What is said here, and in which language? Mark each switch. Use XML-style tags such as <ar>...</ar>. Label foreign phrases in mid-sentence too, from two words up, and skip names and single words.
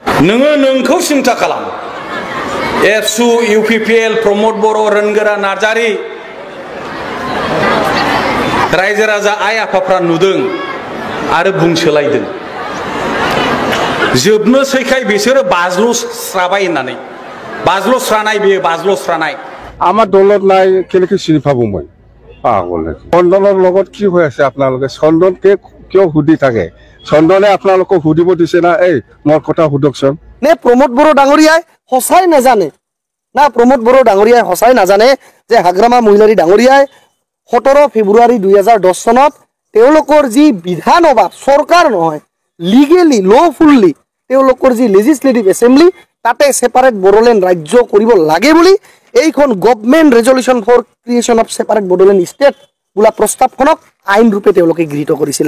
<brx>नोङो नोंखौ सिन्था खालाम एबसु इउपिपिएल प्रमद बर' रोनगोरा नार्जारि रायजो राजा आइ आफाफ्रा नुदों आरो बुंसोलायदों जोबनोसैखाय बिसोरो बाज्ल'स्राबाय होननानै बाज्ल'स्रानाय बेयो बाज्ल'स्रानाय</brx> <as>আমাৰ দলত নাই কেনেকৈ চিনি পাব মই পাগল চন্দনৰ লগত কি হৈ আছে আপোনালোকে চন্দনকে কিয় সুধি থাকে চন্দনে আপোনালোকক সুধিব দিছে না এই মোৰ কথা সুধকচোন নে প্ৰমোদ বড়ো ডাঙৰীয়াই সঁচাই নাজানে না প্ৰমোদ বড়ো ডাঙৰীয়াই সঁচাই নাজানে যে হাগ্ৰামা মহিলাৰী ডাঙৰীয়াই 17 ফেব্ৰুৱাৰী 2010 চনত তেওঁলোকৰ যি বিধানসভা চৰকাৰ নহয়</as> <en>legally lawfully</en> <as>তেওঁলোকৰ যি</as> <en>legislative assembly</en> <as>তাতে সেপাৰেট বড়োলেণ্ড ৰাজ্য কৰিব লাগে বুলি এইখন</as> <en>government resolution for creation of separate Bodoland state</en> <as>বোলা প্ৰস্তাৱখনক আইন ৰূপে তেওঁলোকে গৃহীত কৰিছিলে</as>